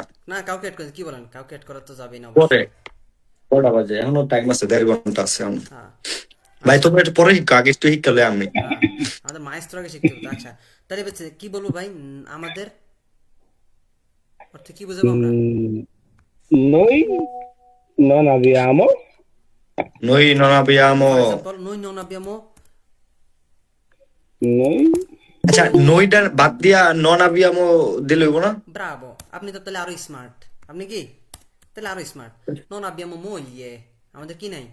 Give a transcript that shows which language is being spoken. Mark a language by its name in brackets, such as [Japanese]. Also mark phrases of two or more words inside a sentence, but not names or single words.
[Bangla] না, কাউকে অ্যাড করেন কি বলেন, কাউকে অ্যাড করা তো যাবেই না পরে অবশ্যই। কটা বাজে এখনো টাইম আছে, 1.5 ঘন্টা আছে এখন। হ্যাঁ ভাই আচ্ছা, তোমরা একটু পরে শিখো, আগে একটু শিখলে আমি। হ্যাঁ আমাদের মায়েস্ত্র আগে শিখতে হবে তো। আচ্ছা তাহলে হচ্ছে কি বলবো ভাই, আমাদের অর্থে কি বুঝাবো আমরা? [Italian] noi non abbiamo noi nonabbiamo. [English] for example, [Italian] noi non abbiamo. noi [Bangla] আচ্ছা, নইটার বাদ দিয়া ননাবিয়ামো দিলে হইব না? ব্রাভো, আপনি তো তাহলে আরো স্মার্ট। আপনি কি তাহলে আরো স্মার্ট। [Italian] non abbiamo moglie, [Bangla] আমাদের কি নাই?